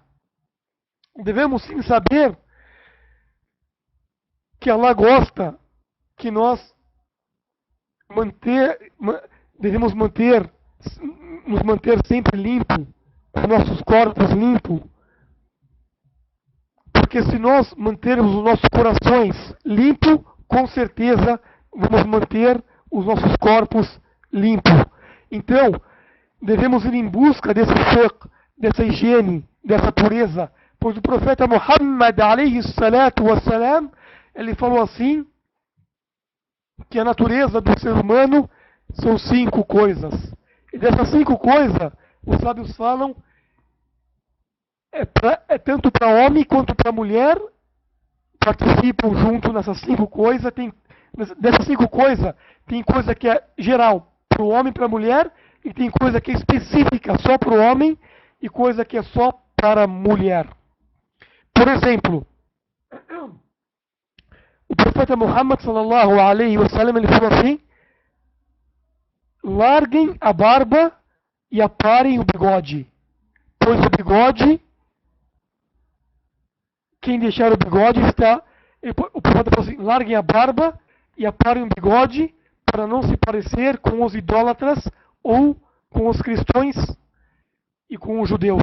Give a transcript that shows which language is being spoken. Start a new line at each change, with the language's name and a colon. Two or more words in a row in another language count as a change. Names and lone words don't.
Portuguese: Devemos sim saber que Allah gosta que nós devemos nos manter sempre limpo, com nossos corpos limpos, porque se nós mantermos os nossos corações limpos, com certeza vamos manter os nossos corpos limpos. Então, devemos ir em busca desse fiqh, dessa higiene, dessa pureza, pois o profeta Muhammad
Arabic: عليه الصلاة والسلام,
Portuguese: ele falou assim, que a natureza do ser humano são 5 coisas. E dessas 5 coisas, os sábios falam, é tanto para homem quanto para mulher, participam junto nessas 5 coisas. Dessas 5 coisas, tem coisa que é geral para o homem e para a mulher, e tem coisa que é específica só para o homem, e coisa que é só para a mulher. Por exemplo, o profeta Muhammad
Arabic: صلى الله عليه وسلم,
Portuguese: ele falou assim: larguem a barba e aparem o bigode, pois o bigode, quem deixar o bigode está... O profeta falou assim: larguem a barba e aparem o bigode para não se parecer com os idólatras ou com os cristãos e com os judeus.